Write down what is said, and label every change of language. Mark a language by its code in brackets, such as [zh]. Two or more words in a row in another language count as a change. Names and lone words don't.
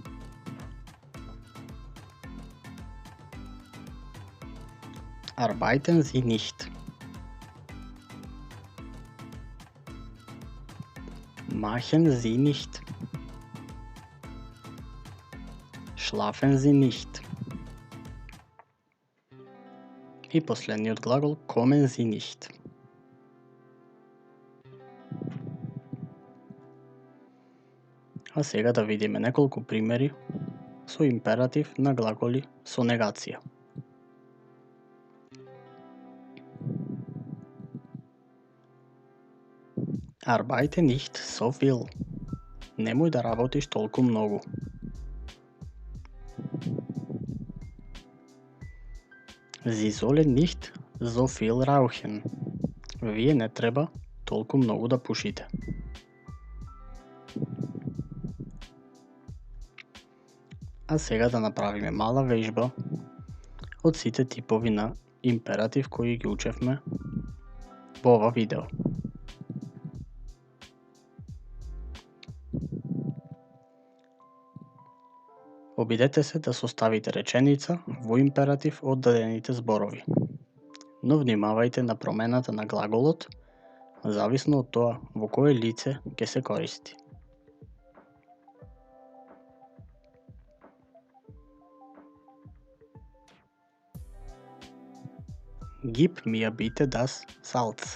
[de] Arbeiten Sie nicht. Machen Sie nicht. Schlafen Sie nicht. [mk] И последниот глагол [de] kommen Sie nicht. [mk] А сега да видиме неколку примери со императив на глаголи со негација. [de] Arbeite nicht so viel. [mk] Немој да работиш толку многу. [de] Sie sollen nicht so viel rauchen. [mk] Вие не треба толку многу да пушите. А сега да направиме мала вежба од сите типови на императив кои ги учевме во ова видео. Обидете се да составите реченица во императив од дадените зборови, но внимавајте на промената на глаголот, зависно од тоа во кое лице ќе се користи. [de] Gib mir bitte das Salz.